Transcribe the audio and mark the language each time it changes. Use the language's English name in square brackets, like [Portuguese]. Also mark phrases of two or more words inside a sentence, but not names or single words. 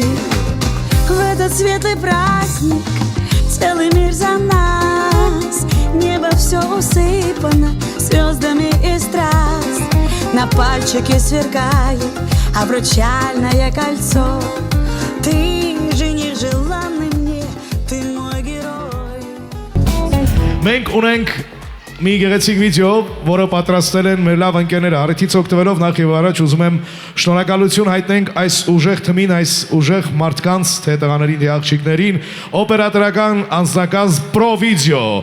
[Russian] В этот светлый праздник целый мир за нас. Небо все усыпано звездами и страсть. На пальчике сверкает обручальное кольцо. Ты жених желанный мне, ты мой герой. [Armenian] Մենք ունենք մի գեղեցիկ վիդեո, որը պատրաստել են մեր լավ ընկերները։ Առիթից օգտվելով նախ եւ առաջ ուզում եմ շնորհակալություն հայտնենք այս ուժեղ թմին, այս ուժեղ մարդկանց, թե տղաներին, թե աղջիկներին, օպերատորական անձնակազմ Պրովիդեո։